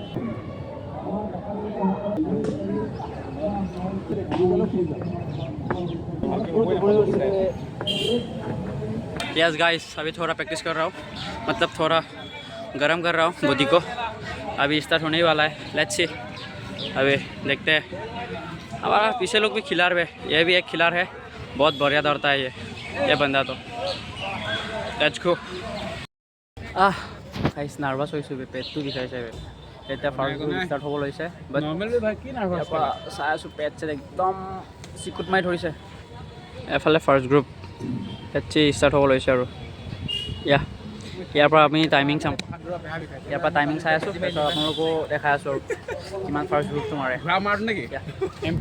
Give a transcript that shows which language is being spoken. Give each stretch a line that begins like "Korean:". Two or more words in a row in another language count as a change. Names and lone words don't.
English: yes guys,
Hindi: अभी थोड़ा प्रैक्टिस कर रहा हूँ, मतलब थोड़ा गरम कर रहा हूँ बॉडी को। अभी स्टार्ट होने ही वाला है,
English: let's see.
Hindi: अभी देखते हैं। हमारा पीछे लोग भी खिलाड़ है, ये भी एक खिलाड़ है, बहुत बढ़िया दौड़ता है ये बंदा।
English: तो let's go. guys nervous
Assamese: হৈছোঁ, পেটটো বিষাইছে। এতিয়া
English: first group start
Assamese: হ'ব লৈছে, বাট চাই আছোঁ পেট চেট একদম চিকুট মাৰি ধৰিছে। এফালে
English: first group let's see start
Assamese: হ'ব লৈছে। আৰু ইয়াৰ পৰা আমি টাইমিং চাম, ইয়াৰ পৰা টাইমিং চাই আছোঁ, তাৰপিছত আপোনালোকো দেখাই আছোঁ আৰু কিমান ফাৰ্ষ্ট গ্ৰুপটো মাৰে নেকি MP।